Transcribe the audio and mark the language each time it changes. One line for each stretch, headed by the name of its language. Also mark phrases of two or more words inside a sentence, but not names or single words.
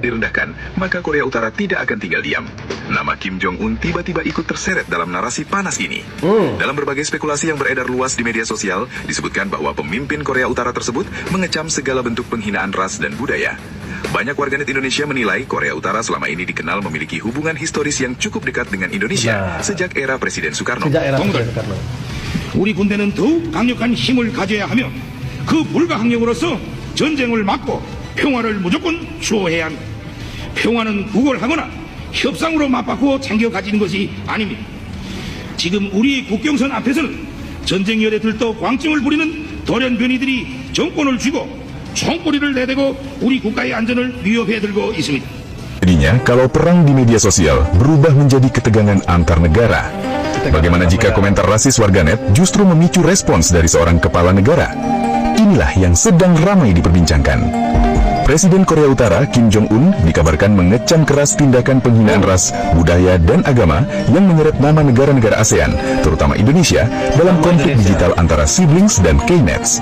Indonesian: Direndahkan, maka Korea Utara tidak akan tinggal diam. Nama Kim Jong Un tiba-tiba ikut terseret dalam narasi panas ini. Dalam berbagai spekulasi yang beredar luas di media sosial, disebutkan bahwa pemimpin Korea Utara tersebut mengecam segala bentuk penghinaan ras dan budaya. Banyak warganet Indonesia menilai Korea Utara selama ini dikenal memiliki hubungan historis yang cukup dekat dengan Indonesia sejak era Presiden Soekarno.
Korean: 우리 군대는 더욱 강력한 힘을 가져야 하며 그 불가항력으로서 전쟁을 막고 평화를 무조건 추구해야 합니다. 평화는 구걸하거나 협상으로 맞바꾸어 챙겨 가지는 것이 아닙니다. 지금 우리 국경선 앞에서는 전쟁 열에 들떠 광증을 부리는 돌연변이들이 정권을 쥐고 총꼬리를 내대고 우리 국가의 안전을 위협해 들고 있습니다.
Indonesian: Jadinya, kalau perang di media sosial berubah menjadi ketegangan antar negara. Bagaimana jika komentar rasis warganet justru memicu respons dari seorang kepala negara? Inilah yang sedang ramai diperbincangkan. Presiden Korea Utara Kim Jong Un dikabarkan mengecam keras tindakan penghinaan ras, budaya, dan agama yang menyeret nama negara-negara ASEAN, terutama Indonesia, dalam konflik digital antara siblings dan K-nets.